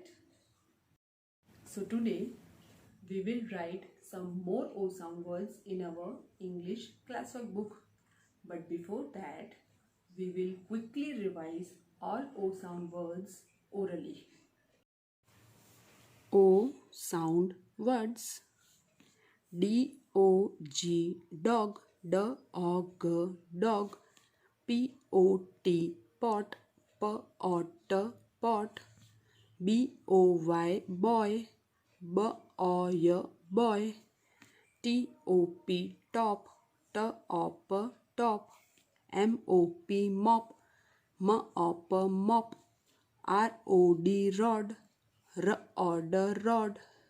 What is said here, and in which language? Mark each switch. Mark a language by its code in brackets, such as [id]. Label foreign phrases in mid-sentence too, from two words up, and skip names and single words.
[en] So today we will write some more O sound words in our English classwork book. But before that, we will quickly revise all O sound words orally. O sound words: D-O-G dog, D-O-G dog, P-O-T pot, P-O-T pot, B-O-Y boy, B-O-Y boy, T-O-P top, T-O-P top, M-O-P mop, M-O-P mop, R-O-D rod, R-O-D rod,